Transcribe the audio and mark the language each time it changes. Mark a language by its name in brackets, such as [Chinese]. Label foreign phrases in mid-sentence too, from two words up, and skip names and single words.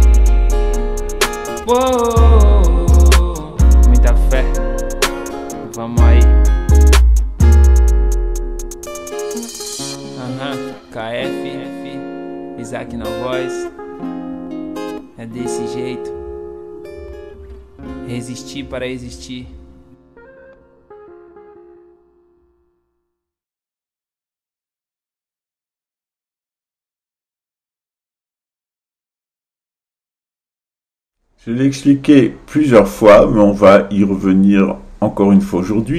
[Portuguese] Oh, muita fé, vamos aí. KF, Isaac na voz. É desse jeito, resistir para existir. [French] Je l'ai expliqué plusieurs fois, mais on va y revenir encore une fois aujourd'hui.